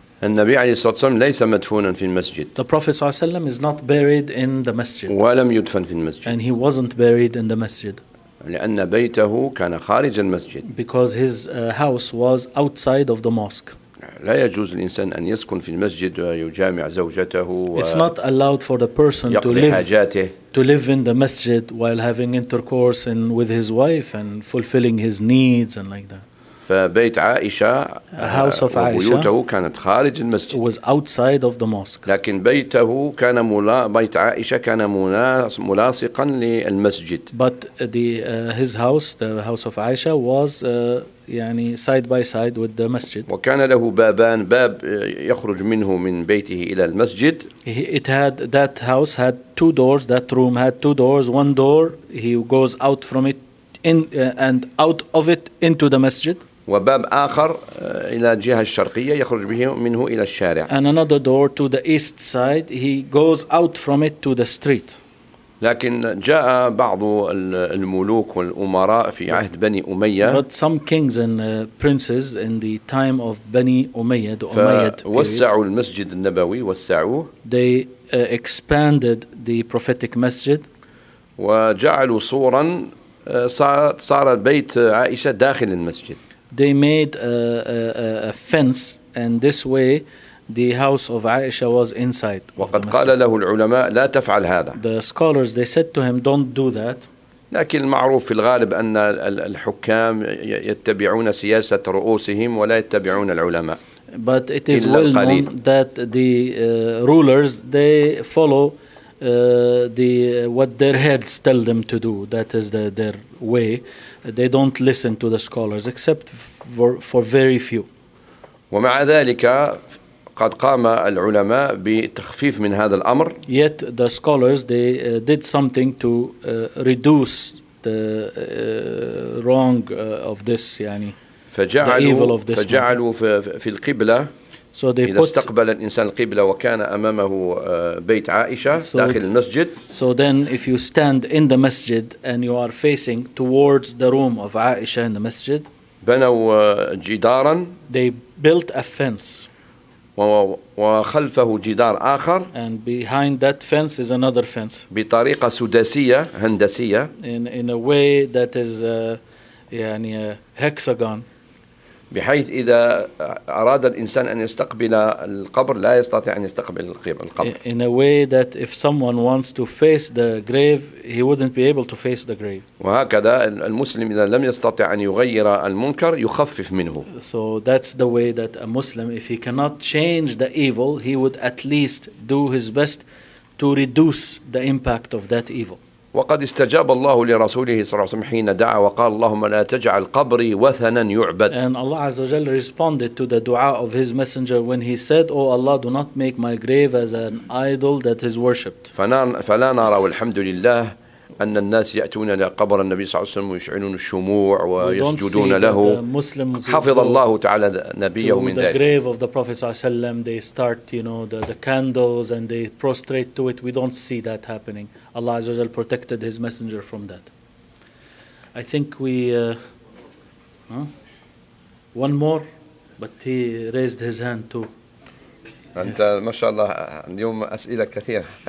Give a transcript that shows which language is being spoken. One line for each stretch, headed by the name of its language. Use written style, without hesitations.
Arabic: النبي عليه الصلاة والسلام ليس مدفونا في المسجد
English: the prophet
Arabic: صلى الله عليه وسلم
English: is not buried in the masjid
Arabic: ولم يدفن في المسجد
English: and he wasn't buried in the masjid
Arabic: لأن بيته كان خارج المسجد
English: because his house was outside of the mosque
Arabic: لا يجوز الإنسان أن يسكن في المسجد ويجامع زوجته.
English: It's not allowed for the person to live
Arabic: حاجاته.
English: To live in the masjid while having intercourse and with his wife and fulfilling his needs and like that.
Arabic: فبيت عائشة.
English: A house of Aisha.
Arabic: وبيوته كانت خارج المسجد.
English: Was outside of the mosque.
Arabic: لكن بيته كان بيت عائشة كان ملاصقا للمسجد.
English: But the his house, the house of Aisha, was. يعني side by side with the masjid.
Arabic: وكان له بابان باب يخرج منه من بيته إلى المسجد.
English: It had that house had two doors. That room had two doors. One door he goes out from it in and out of it into the masjid.
Arabic: وباب آخر إلى الجهة الشرقية يخرج به منه إلى الشارع.
English: And another door to the east side he goes out from it to the street.
Arabic: لكن جاء بعض الملوك والأمراء في عهد بني أمية.
English: But some kings and princes in the time of Bani Umayyad.
Arabic: فوسعوا المسجد النبوي وسعوه.
English: They expanded the prophetic masjid.
Arabic: وجعلوا صورا صار البيت عائشة داخل المسجد.
English: They made a fence and this way. The house of Aisha was inside.
Arabic: وقد قال له العلماء لا تفعل هذا.
English: The scholars they said to him, "Don't do that."
Arabic: لكن المعروف في الغالب أن الحكام يتبعون سياسة رؤوسهم ولا يتبعون العلماء.
English: But it is well known that the rulers they follow the what their heads tell them to do. That is their way. They don't listen to the scholars except for very few.
Arabic: ومع ذلك. قد قام العلماء بتخفيف من هذا الأمر.
English: Yet the scholars they did something to reduce the wrong of this يعني.
Arabic: فجعلوا في القبلة.
English: So they
Arabic: إذا استقبل الإنسان القبلة وكان أمامه بيت عائشة داخل المسجد.
English: So then if you stand in the masjid and you are facing towards the room of Aisha in the masjid.
Arabic: بنوا جدارا.
English: They built a fence.
Arabic: وخلفه جدار آخر.
English: And behind that fence is another fence.
Arabic: بطريقة سداسية هندسية.
English: In a way that is يعني a hexagon.
Arabic: بحيث إذا أراد الإنسان أن يستقبل القبر لا يستطيع أن يستقبل القبر.
English: In a way that if someone wants to face the grave, he wouldn't be able to face the grave.
Arabic: وهكذا المسلم إذا لم يستطع أن يغير المنكر يخفف منه.
English: So that's the way that a Muslim, if he cannot change the evil, he would at least do his best to reduce the impact of that evil.
Arabic: وقد استجاب الله لرسوله صلى الله عليه وسلم حين دعا وقال اللهم لا تجعل قبري وثنا يعبد.
English: And Allah
Arabic: عز وجل
English: responded to the dua of his messenger when he said, Oh Allah, do not make my grave as an idol that is worshipped.
Arabic: فلا نرى والحمد لله أن الناس يأتون إلى قبر النبي صلى الله عليه وسلم ويشعلون الشموع ويسجدون له. حفظ الله تعالى نبيه من ذلك.
English: The grave of the Prophet
Arabic: صلى الله عليه وسلم,
English: they start, you know, the candles and they prostrate to it. We don't see that happening. Allah
Arabic: عز وجل
English: protected His messenger from that. I think we one more, but he raised his hand too.
Arabic: أنت ما شاء الله اليوم أسئلة كثيرة.